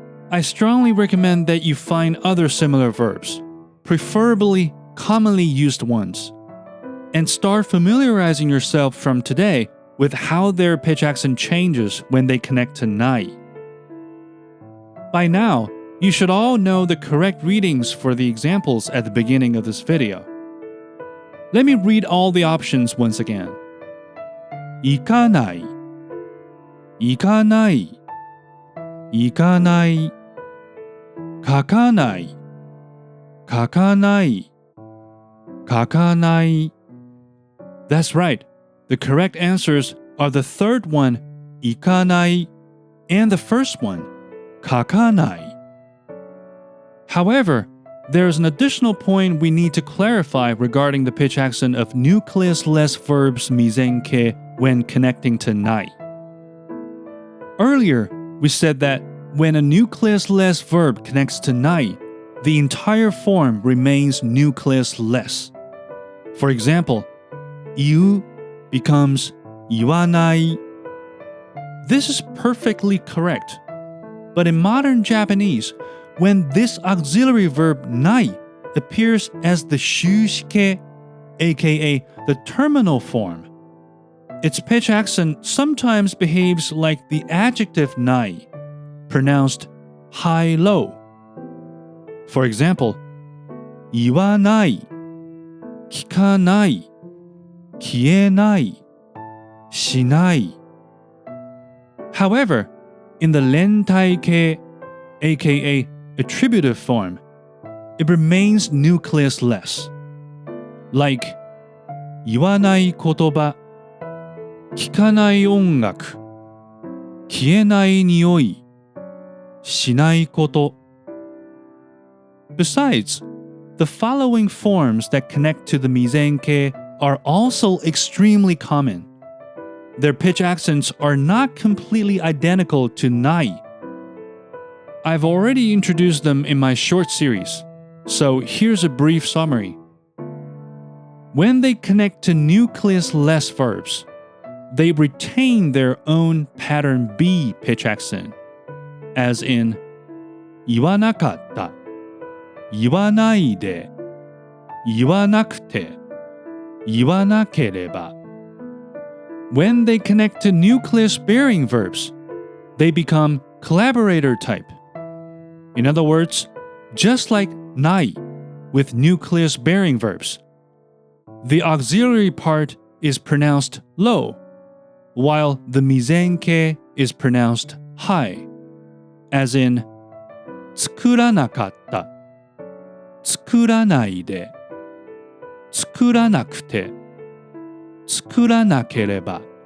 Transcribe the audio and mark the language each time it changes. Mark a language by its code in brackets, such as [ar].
[en] I strongly recommend that you find other similar verbs, preferably commonly used ones, and start familiarizing yourself from today with how their pitch accent changes when they connect to ない. By now, you should all know the correct readings for the examples at the beginning of this video. Let me read all the options once again. [ja] 行かない、行かない、行かない。書かない、書かない、書かない。 [en] That's right. The correct answers are the third one, 行かない, and the first one, 書かない. However, there is an additional point we need to clarify regarding the pitch accent of nucleus-less verbs 未然形 when connecting to ない. Earlier, we said that when a nucleus-less verb connects to ない, the entire form remains nucleus-less. For example, 言う becomes 言わない. This is perfectly correct. But in modern Japanese, when this auxiliary verb ない appears as the 終止形, aka the terminal form, its pitch accent sometimes behaves like the adjective ない, pronounced high-low. For example, [ja] 言わない、聞かない、消えない、しない。 [en] However, in the 連体形, aka attributive form, it remains nucleus-less. Like, [ja] 言わない言葉、聞かない音楽、消えない匂い、しないこと。 [en] Besides, the following forms that connect to the 未然形 are also extremely common. Their pitch accents are not completely identical to ない. I've already introduced them in my short series, so here's a brief summary. When they connect to nucleus-less verbs, they retain their own pattern B pitch accent, as in [ja] 言わなかった、言わないで、言わなくて、言わなければ. [en] When they connect to nucleus-bearing verbs, they become collaborator type. In other words, just like ない with nucleus-bearing verbs, the auxiliary part is pronounced low, while the 未然形 is pronounced high, as in [ja] 作らなかった、作らないで、作らなくて、作らなければ.